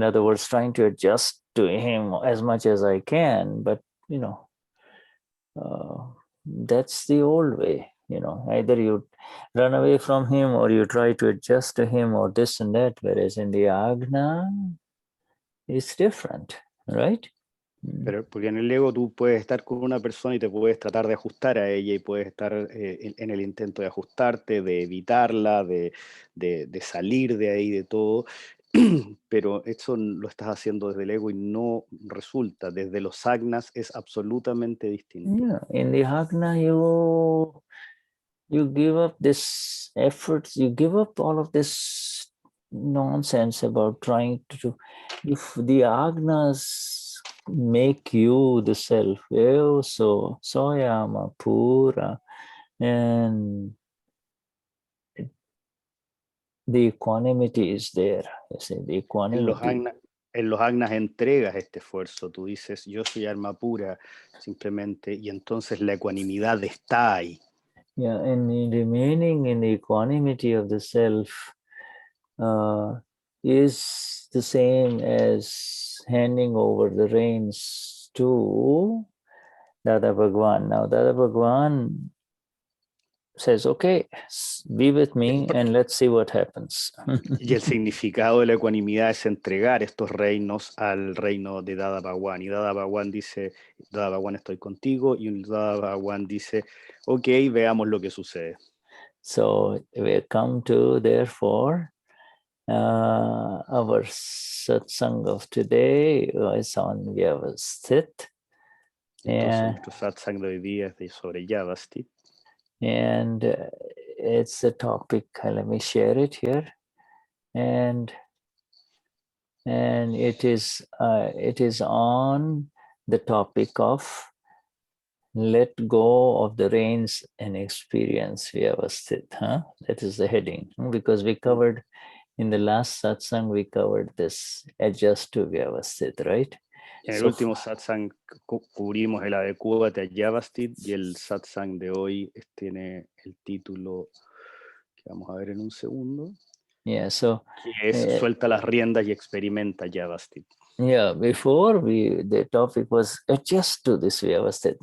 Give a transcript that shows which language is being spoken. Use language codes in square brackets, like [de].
[en] In other words, trying to adjust to him as much as I can. But, that's the old way. Either you run away from him or you try to adjust to him or this and that. Whereas in the Agna, it's different, right? [es] Pero porque en el ego tú puedes estar con una persona y te puedes tratar de ajustar a ella y puedes estar en el intento de ajustarte, de evitarla, de salir de ahí, de todo, pero eso lo estás haciendo desde el ego y no resulta. Desde los agnas es absolutamente distinto. [en] Yeah, in the Agna, you give up this effort, you give up all of this nonsense about trying to, if the Agnas make you the self, so [es] soyama pura, [en] and the equanimity is there. You see, the equanimity. [es] En los agnas entregas este esfuerzo, tú dices, yo soy alma pura, simplemente, y entonces la ecuanimidad está ahí. [en] Yeah, and remaining in the equanimity of the self is the same as handing over the reins to Dada Bhagwan. Now, Dada Bhagwan says, okay, be with me and let's see what happens. [es] Y el significado de la ecuanimidad es entregar estos reinos al reino de Dada Bhagwan. Y Dada Bhagwan dice, Dada Bhagwan, estoy contigo. Y Dada Bhagwan dice, ok, veamos lo que sucede. [en] So we come to, therefore, our satsang of today is on Vyavasthit. [es] Entonces nuestro satsang de hoy día es sobre Vyavasthit. [en] And it's a topic, let me share it here. And it is on the topic of let go of the reins and experience Vyavasthit. That is the heading, because we covered in the last satsang, we covered this adjust to Vyavasthit, right? [es] En el último satsang cubrimos el adecuate a Vyavasthit y el satsang de hoy tiene el título que vamos a ver en un segundo. [en] Yeah, so [es] que es suelta las riendas y experimenta Vyavasthit. [en] Yeah, before the topic was adjust to this Vyavasthit.